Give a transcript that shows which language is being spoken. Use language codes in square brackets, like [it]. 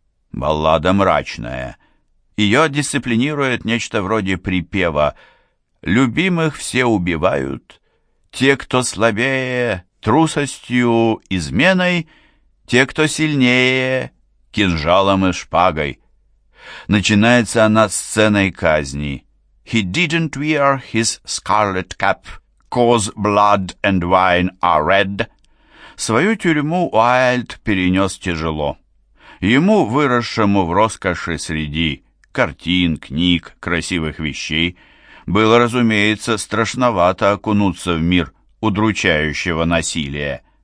[ru] Баллада мрачная. Ее дисциплинирует нечто вроде припева «Любимых все убивают, те, кто слабее, трусостью, изменой, те, кто сильнее, кинжалом и шпагой. Начинается она сценой казни. [en] He didn't wear his scarlet cap, 'cause blood and wine are red. [ru] Свою тюрьму Уайльд перенес тяжело. Ему, выросшему в роскоши среди картин, книг, красивых вещей, было, разумеется, страшновато окунуться в мир удручающего насилия.